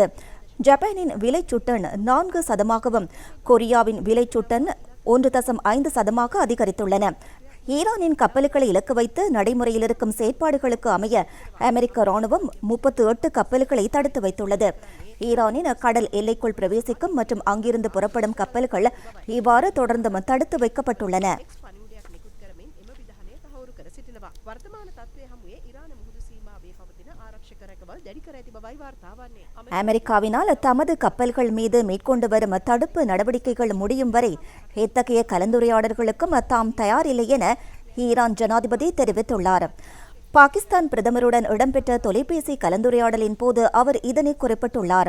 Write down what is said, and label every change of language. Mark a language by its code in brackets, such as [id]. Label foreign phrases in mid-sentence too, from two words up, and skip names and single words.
[ta] ஜப்பானின் விலைச்சுட்டன் 4%, கொரியாவின் விலைச்சுட்டன் 1.5% அதிகரித்துள்ளன. ஈரானின் கப்பல்களை இலக்கு வைத்து நடைமுறையில் இருக்கும் செயற்பாடுகளுக்கு அமைய அமெரிக்க ராணுவம் 38 கப்பல்களை தடுத்து வைத்துள்ளது. ஈரானின் கடல் எல்லைக்குள் பிரவேசிக்கும் மற்றும் அங்கிருந்து புறப்படும் கப்பல்கள் இவ்வாறு தொடர்ந்து தடுத்து வைக்கப்பட்டுள்ளன. [si] පණිවුඩයක් නිකුත් කරමින් එම විධානය තහවුරු කර සිටිනවා. වර්තමාන තත්ත්වය හමුවේ ඉරාන මුහුදු සීමාවේ පවතින ආරක්ෂක රැකවල් දැඩි කර ඇති බවයි වාර්තා වන්නේ. [ta] அமெரிக்காவினால் தமது கப்பல்கள் மீது மேற்கொண்டு வரும் தடுப்பு நடவடிக்கைகள் முடியும் வரை இத்தகைய கலந்துரையாடல்களுக்கும் தாம் தயாரில்லை என ஈரான் ஜனாதிபதி தெரிவித்துள்ளார். பாகிஸ்தான் பிரதமருடன் இடம்பெற்ற தொலைபேசி கலந்துரையாடலின் போது அவர் இதனை குறிப்பிட்டுள்ளார்.